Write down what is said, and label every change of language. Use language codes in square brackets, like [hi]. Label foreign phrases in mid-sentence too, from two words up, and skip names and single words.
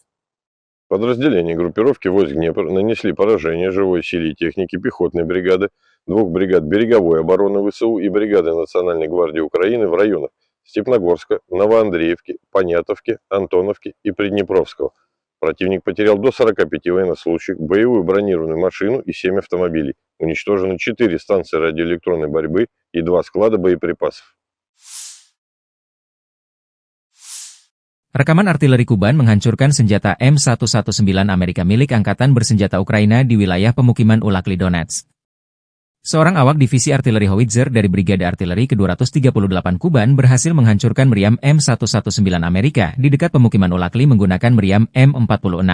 [ru] Подразделения группировки войск Днепр нанесли поражение живой силе и технике пехотной бригады, 2 бригад береговой обороны ВСУ и бригады Национальной гвардии Украины в районах Степногорска, Новоандреевки, Понятовки, Антоновки и Приднепровского. Противник потерял до 45 военнослужащих, боевую бронированную машину и 7 автомобилей. Уничтожены 4 станции радиоэлектронной борьбы и 2 склада боеприпасов. [id] Rekaman artileri Kuban menghancurkan senjata M119 Amerika milik Angkatan Bersenjata Ukraina di wilayah pemukiman Ulakli Donetsk. Seorang awak divisi artileri Howitzer dari Brigade Artileri ke-238 Kuban berhasil menghancurkan meriam M119 Amerika di dekat pemukiman Ulakli menggunakan meriam M46.